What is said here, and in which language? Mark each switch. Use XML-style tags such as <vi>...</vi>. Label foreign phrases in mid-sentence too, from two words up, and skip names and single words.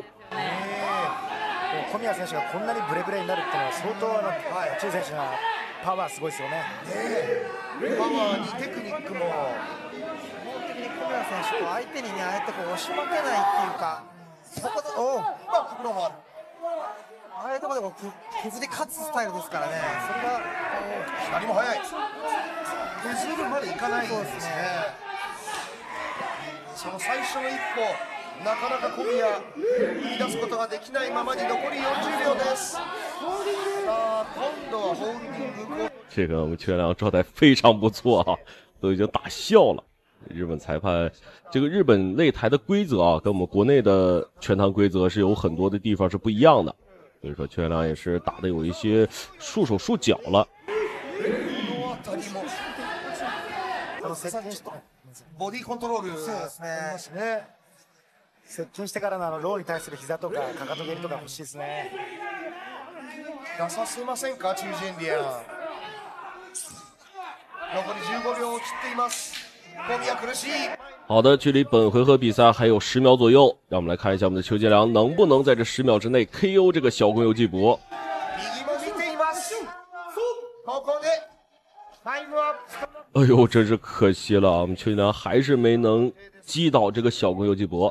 <ja>小宮選手がこんなにブレブレになるっていうのは相当中選手のパワーすごいですよね。パワーにテクニックも。小宮選手と相手にね、ああやってこう押し負けないっていうか、そこでああいうところでこう削り勝つスタイルですからね。それが左も速い。削るまでいかないんですね。その最初の一歩、なかなか小宮言い出すことができないままに残り40秒です。さあ今度はホールディング。</ja> <zh>这个我们邱建良状态非常不错都已经打笑了。日本裁判这个日本擂台的规则跟我们国内的拳坛规则是有很多的地方是不一样的，所以说邱建良也是打的有一些束手束脚了。</zh> <ja>ボディコントロール。そうですね。接近してからのローに対する膝とかかかと蹴りとか欲しいですね。出させませんか、チュージェンリアン。残り15秒を切っています。</ja> <zh>好的，距离本回合比赛还有10秒左右，让我们来看一下我们的邱建良能不能在这10秒之内 KO 这个小宫佑纪博。哎呦，真是可惜了我们邱建良还是没能击倒这个小宫佑纪博。</zh>